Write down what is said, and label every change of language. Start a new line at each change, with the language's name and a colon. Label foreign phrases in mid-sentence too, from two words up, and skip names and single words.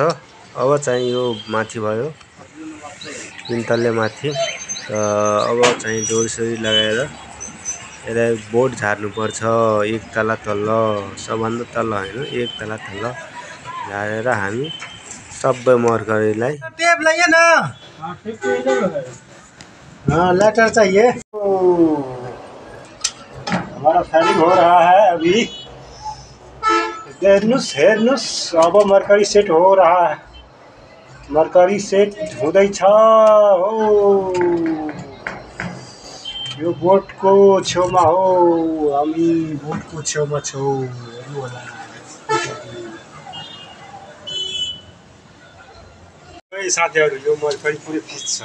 Nepali: अब चाहिँ यो माथि भयो, 3 तल्ले माथि। अब चाहिँ डोरी लगाएर यसलाई बोर्ड झार्नु पर्छ। 1 तला तल, सबभन्दा तल हैन, 1 तला तल झारेर हामी सबै मर्करीलाई
Hindi: टेप लाइए ना। हाँ लेटर चाहिए। हमारा फायरिंग हो रहा है अभी। हेर्नुस् अब मर्करी सेट हो रहा है।
Nepali: मर्करी सेट हुँदैछ हो। यो बोटको छेउमा हो, हामी बोटको छेउमा छौं। हेर्नु होला। साथीहरु, यो मर्करी पुरै फिट छ।